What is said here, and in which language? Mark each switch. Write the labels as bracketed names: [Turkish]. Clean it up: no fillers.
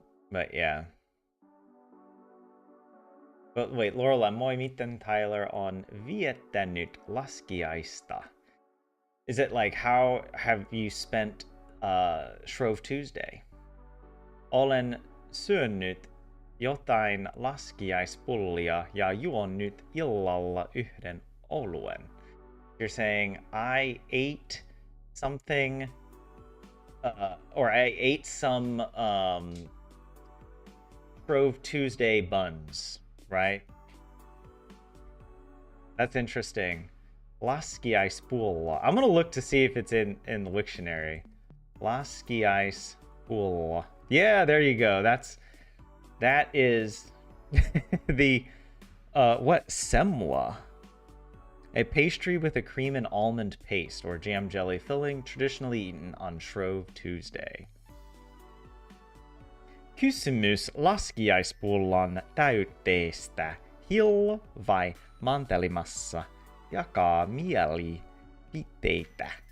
[English] But yeah. But wait, [Finnish] Lorelai, moi miten Tyler on viettänyt laskiaista. [English] Is it like how have you spent Shrove Tuesday? [Finnish] Olen syönyt jotain laskiaispullia ja juonut illalla yhden oluen. [English] You're saying I ate something, or I ate some Shrove Tuesday buns, right? That's interesting. Laskiaispulla. I'm gonna look to see if it's in the dictionary. Laskiaispulla. Yeah, there you go. That is the semla. A pastry with a cream and almond paste or jam jelly filling, traditionally eaten on Shrove Tuesday. [Finnish] Kysymys laskiaispullan täytteestä Hill vai mantelimassa jakaa mielipiteitä.